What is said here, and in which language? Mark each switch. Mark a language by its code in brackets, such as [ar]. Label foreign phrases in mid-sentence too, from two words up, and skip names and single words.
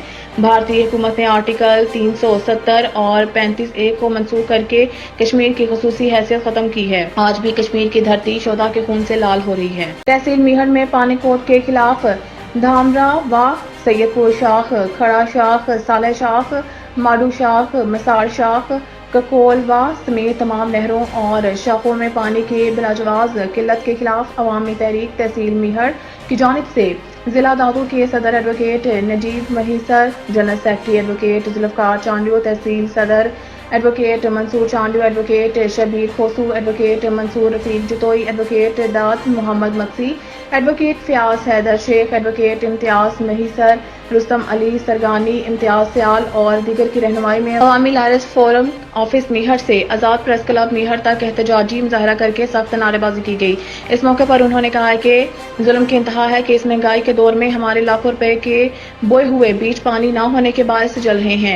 [ur] بھارتی حکومت نے آرٹیکل 370 اور 35A کو منسوخ کر کے کشمیر کی خصوصی حیثیت ختم کی ہے. آج بھی کشمیر کی دھرتی شہدا کے خون سے لال ہو رہی ہے. تحصیل میہڑ میں پانی کوٹ کے خلاف دھامرا و سید پور شاخ، کھڑا شاخ، سالے شاخ، ماڈو شاخ، مساڑ شاخ، ککولوا سمیت تمام نہروں اور شاخوں میں پانی کی بلاجواز قلت کے خلاف عوامی تحریک تحصیل میہڑ کی جانب سے ضلع دادو کے صدر ایڈووکیٹ نجیب مہیسر، جنرل سیکرٹری ایڈووکیٹ ذوالفقار چانڈیو، تحصیل صدر ایڈووکیٹ منصور چانڈیو، ایڈووکیٹ شبیر کھوسو، ایڈووکیٹ منصور رفیق جتوئی، ایڈووکیٹ داد محمد مکسی، ایڈووکیٹ فیاض حیدر شیخ، ایڈووکیٹ امتیاز مہیسر، رستم علی سرگانی، امتیاز سیال اور دیگر کی رہنمائی میں عوامی لائرز فورم آفس میہڑ سے آزاد پریس کلب میہڑ تک احتجاجی مظاہرہ کر کے سخت نعرے بازی کی گئی. اس موقع پر انہوں نے کہا ہے کہ ظلم کی انتہا ہے کہ اس مہنگائی کے دور میں ہمارے لاکھوں روپے کے بوئے ہوئے بیج پانی نہ ہونے کے باعث جل رہے ہیں.